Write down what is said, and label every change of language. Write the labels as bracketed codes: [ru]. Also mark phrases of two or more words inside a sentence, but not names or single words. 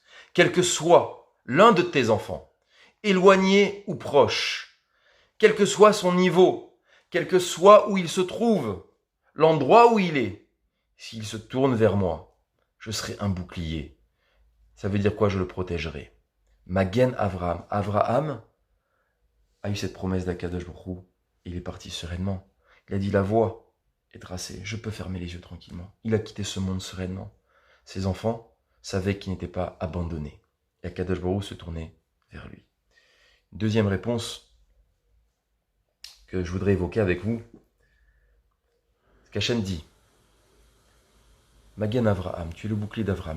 [fr] Quel que soit l'un de tes enfants, éloigné ou proche, quel que soit son niveau, quel que soit où il se trouve, l'endroit où il est, s'il se tourne vers moi, je serai un bouclier. Ça veut dire quoi? Je le protégerai. [he] מגן אברהם. [fr] Avraham a eu cette promesse d' [he] הקדוש ברוך הוא [fr] et il est parti sereinement. Il a dit la voie est tracée, je peux fermer les yeux tranquillement. Il a quitté ce monde sereinement. Ses enfants savaient qu'il n'était pas abandonné. Et [he] הקדוש ברוך הוא [fr] se tournait vers lui. Deuxième réponse que je voudrais évoquer avec vous, c'est qu'Hachem dit [he] מגן אברהם, [fr] tu es le bouclier d'Avraham.